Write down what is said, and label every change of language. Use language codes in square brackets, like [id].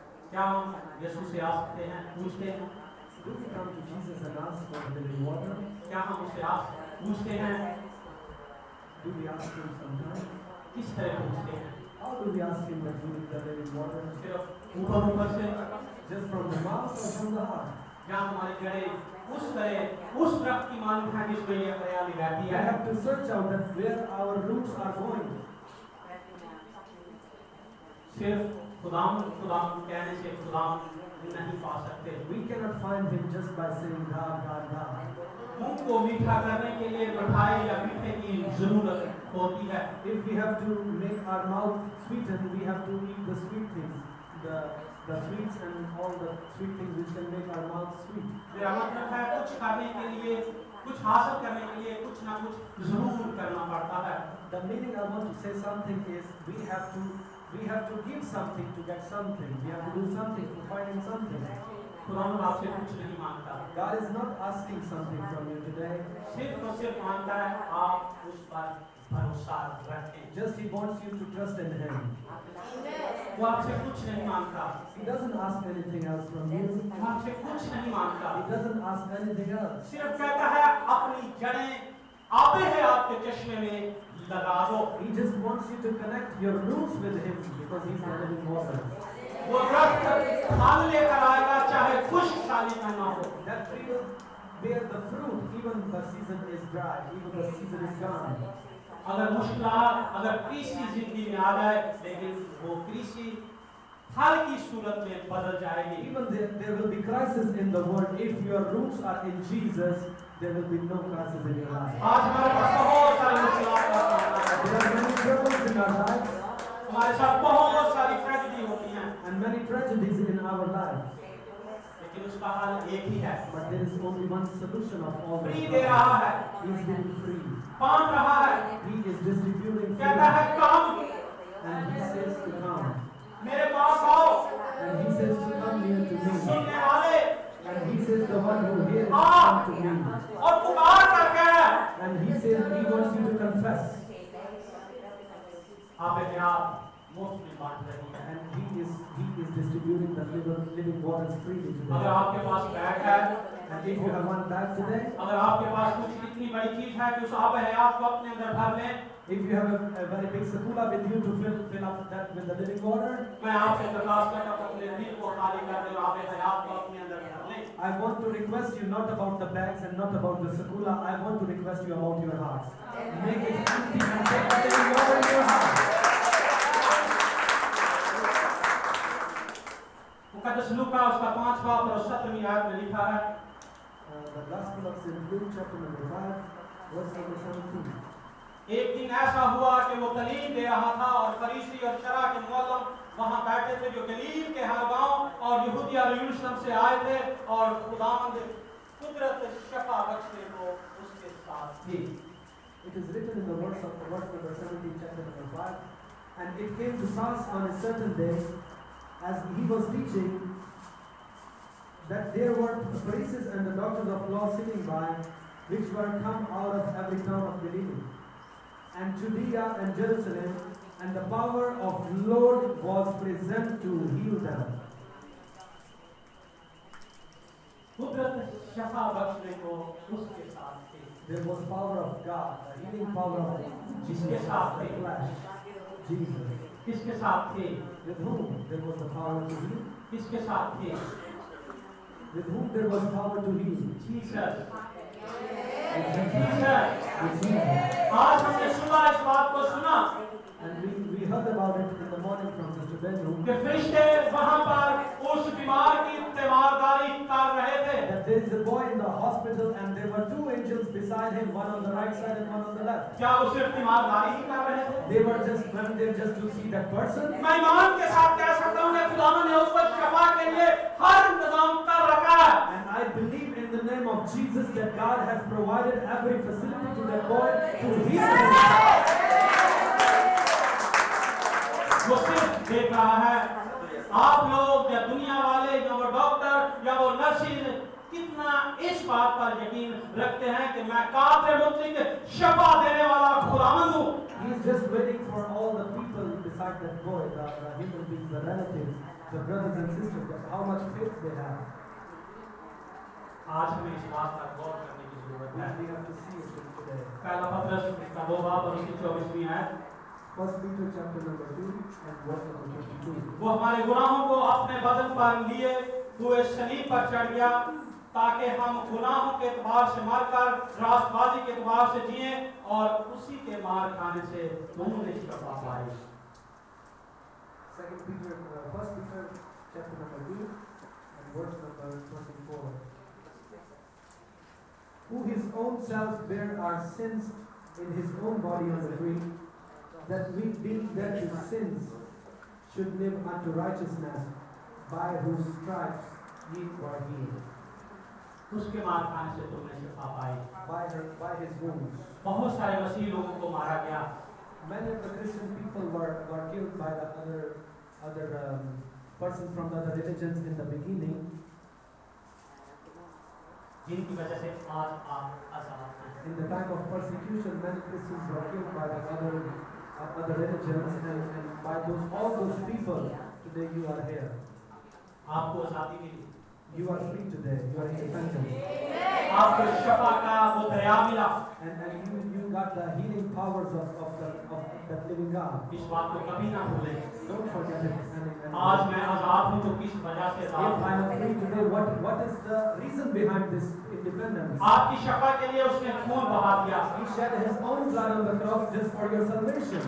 [hi] क्या हम यीशु से आ सकते हैं, पूछते हैं? [en] Do we come to Jesus and ask for the living water? [hi] क्या हम उससे पूछते हैं? [en] Do we ask Him sometimes? [hi] किस तरह पूछते हैं? [en] How do we ask Him that He is the living water? [hi] सिर्फ ऊपर से, [en] Just from the mouth or from the heart? [hi] जहाँ हमारी जड़ें उस तरह उस दरख्त की मालूम है जिसमें ये हरियाली रहती [en] We [hi] है। [en] have to search out that where our roots are going. [hi] सिर्फ खुदाम कहने से खुदाम नहीं पा सकते। [en] We cannot find Him just by saying God, God, God. [hi] मुंह को मीठा करने के लिए मिठाई या मीठे की जरूरत होती है। [en] If we have to make our mouth sweeten, we have to eat the sweet things, the sweets and all the sweet things which can make our mouth sweet. [hi] मेरा मतलब है कुछ करने के लिए, कुछ हासिल करने के लिए कुछ ना कुछ जरूर करना पड़ता है। [en] The meaning I want to say something is we have to give something to get something. We have to do something to find something. [hi] खुदावंद आपसे कुछ नहीं मांगता, [en] God is not asking something from you today. [hi] सिर्फ और सिर्फ मांगता है आप उस पर भरोसा रखें। [en] Just He wants you to trust in Him. [hi] वो आपसे कुछ नहीं मांगता, [en] He doesn't ask anything else from you. [hi] वो आपसे कुछ नहीं मांगता, [en] He doesn't ask anything else. [hi] सिर्फ कहता है अपनी जड़ें आबे है आपके चश्मे में लगा दो। [en] He just wants you to connect your roots with Him because He's the living water. [hi] वो दरख्त फल लेकर आएगा चाहे खुश्क साली का ना हो। [en] That tree will bear the fruit even the season is dry, even the season is gone. [hi] अगर मुश्किलात अगर कृषि जिंदगी में आ जाए, लेकिन वो कृषि फल की सूरत में बदल जाएगी। [en] Even there will be crisis in the world. If your roots are in Jesus, there will be no crisis in your life. [hi] आज हमारे पास बहुत सारी मुश्किलात का सामना है। [en] There are many troubles in our lives [hi] हमारे साथ बहुत सारी ट्रेजेडी होती हैं, [en] and many tragedies in our lives. [hi] लेकिन उसका हल एक ही है, [en] But there is only one solution of all free this. [hi] दे रहा है, [en] He is giving free. [hi] बांट रहा है, [en] He is distributing [hi] कहता [en] free. [hi] है काम, [en] And He says to come. [hi] मेरे पास आओ, [en] And He says to come near to me. [hi] सुनने वाले [en] And He says the one who hears come to me. [hi] और पुकार करके [en] And He says He wants you to confess. [hi] आप अपने आप मुफ्त में बांट रही हैं। [en] And He is distributing the living waters freely [hi] अगर [en] today. [hi] आपके पास बैग है, [en] And if you have one bag today, [hi] अगर आपके पास कुछ इतनी बड़ी चीज है कि उस आब हयात को अपने अंदर भर लें, [en] if you have a very big sakula with you to fill up that with the living water, मैं आपसे दरखास्त करता हूं अपने दिल को खाली कर दें और आब हयात को अपने अंदर भर लें। I want to request you not about the bags and not about the sakula. I want to request you about your hearts. Make it empty and take the living water in your heart. [hi] मुकद्दस लूका उसका 5 बाब और 17वीं आयत में लिखा है, [en] The Gospel of St. Luke, chapter number 5, verse number 17. [hi] एक दिन ऐसा हुआ कि वो तालीम दे रहा था और फरीसी और शरा के मुअल्लिम वहां बैठे थे जो गलील के हर गांव और यहूदिया और यरूशलेम से आए थे और खुदावंद कुदरत शफा बख्शने को उसके साथ थी। [en] It is written in the verse number 17, chapter number 5. And it came to pass on a certain day, as he was teaching, that there were the Pharisees and the doctors of law sitting by, which were come out of every town of Galilee, and Judea and Jerusalem, and the power of Lord was present to heal them. [hi] कुदरत शफा बख्शने को उसके साथ थी। [en] There was power of God, the healing power of [hi] जिसके साथ [en] the [hi] थे, [en] flesh, Jesus. [hi] किसके साथ थे, [en] With whom there was the power to heal? [hi] किसके साथ थे, [en] With whom there was power to heal? [hi] Jesus. [en] With Jesus. [hi] Jesus. [en] With Jesus. [hi] आज हमने सुना इस बात को सुना [en] And we heard about it in the morning from Sister Bennu, [hi] कि फरिश्ते वहां पर उस बीमार की तीमारदारी कर रहे थे। [en] that there is a boy in the hospital and there were two angels beside him, one on the right side and one on the left. [hi] क्या वो सिर्फ तीमारदारी ही कर रहे थे? [en] They were just went there just to see that person. [hi] मैं ईमान के साथ कह सकता हूँ कि खुदावंद ने उसको शफा के लिए हर इंतजाम कर रखा है। [en] And I believe in the name of Jesus that God has provided every facility to that boy to heal him. [hi] वो सिर्फ देख रहा है आप लोग या दुनिया वाले या वो डॉक्टर या वो नर्सिस कितना इस बात पर यकीन रखते हैं कि मैं काफिर मुतलिक शफा देने वाला खुदावंद हूँ। [en] He is just waiting for all the people beside that boy, the human beings, the relatives, the brothers and sisters, that how much faith they have. [hi] आज हमें इस बात पर गौर करने की जरूरत है। [en] We have to see it today. [hi] पहला पत्रस इसका 2 बाब और इसकी 24वीं आयत, [en] 1 Peter chapter number 2 and verse number 22. [hi] वो हमारे गुनाहों को अपने बदन पर लिए हुए सलीब पर चढ़ गया ताकि हम गुनाहों के एतबार से मरकर रास्तबाजी के एतबार से जिए और उसी के मार खाने से तुमने शफा पाई। [en] 1 Peter chapter number 2 and verse number 24. Who his own self bare our sins in his own body on the tree, that we being dead to sins should live unto righteousness, by whose stripes ye were healed. [hi] उसके मार खाने से तुमने शफा पाई। [en] By his wounds. [hi] बहुत सारे मसीह लोगों को मारा गया। [en] Many of the Christian people were killed by the other persons from the other religions in the beginning. [hi] जिनकी वजह से आज आप आजाद हैं। [en] In the time of persecution, many Christians were killed by the other religions, and by all those people, today you are here. [hi] आपको आजादी मिली, [en] You are free today. You are independent. [hi] आपको शफा का वो दरिया मिला। [en] And you got the healing powers of that living God. [hi] इस बात को कभी ना भूलें। [en] Don't forget it. [hi] आज मैं आजाद हूँ तो किस वजह से [en] If [hi] आजाद [en] I [hi] हूँ? [en] am free today, what is the reason behind this independence? [hi] आपकी शफा के लिए उसने खून बहा दिया। [en] He shed his own blood on the cross just for your salvation.